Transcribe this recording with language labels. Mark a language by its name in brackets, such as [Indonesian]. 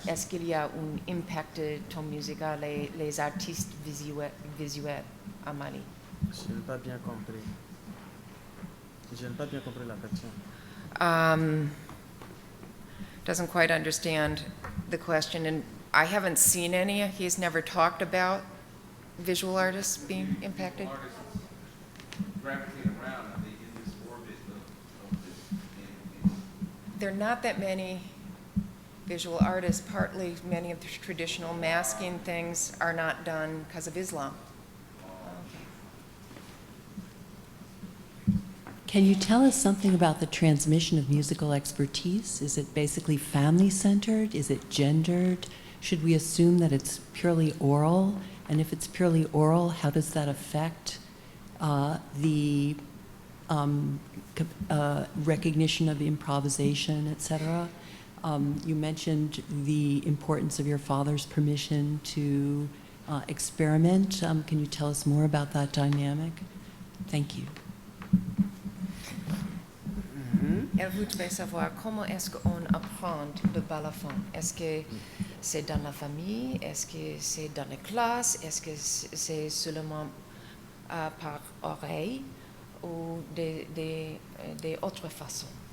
[French] Est-ce qu'il y a un impact de ton musique à les artistes visuels à Mali? Je n'ai pas bien compris. Je n'ai pas bien compris la question. [English] Doesn't quite understand the question, and I haven't seen any. He's never talked about visual artists being impacted. Gravitate around, are they in this orbit of this? There are not that many visual artists, partly many of the traditional masking things are not done because of Islam. Can you tell us something about the transmission of musical expertise? Is it basically family-centered? Is it gendered? Should we assume that it's purely oral? And if it's purely oral, how does that affect the recognition of improvisation, et cetera? You mentioned the importance of your father's permission to experiment. Can you tell us more about that dynamic? Thank you. [French] Elle voudrait savoir comment est-ce qu'on apprend le balafon. Est-ce que c'est dans la famille? Est-ce que c'est dans les classes? Est-ce que c'est seulement par oreille ou des autres façons?